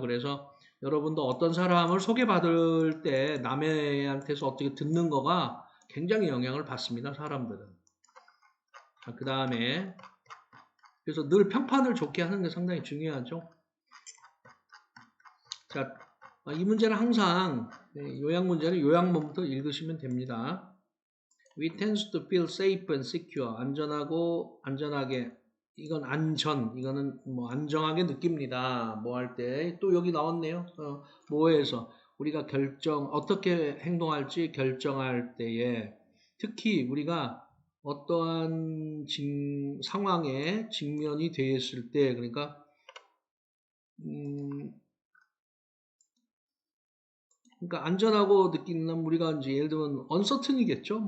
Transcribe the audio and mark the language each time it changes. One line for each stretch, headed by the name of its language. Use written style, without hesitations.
Korean: 그래서 여러분도 어떤 사람을 소개받을 때 남한테서 어떻게 듣는 거가 굉장히 영향을 받습니다. 사람들은. 그 다음에 그래서 늘 평판을 좋게 하는 게 상당히 중요하죠. 자, 이 문제는 항상 요약 문제는 요약문부터 읽으시면 됩니다.
English: We tend to feel safe and secure.
Korean: 안전하게. 이건 이거는 뭐 안정하게 느낍니다. 뭐 할 때. 또 여기 나왔네요. 뭐에서 우리가 어떻게 행동할지 결정할 때에 특히 우리가 어떠한 상황에 직면이 되었을 때, 그러니까, 그러니까 안전하고 느끼는 우리가 이제 예를 들면 uncertain이겠죠.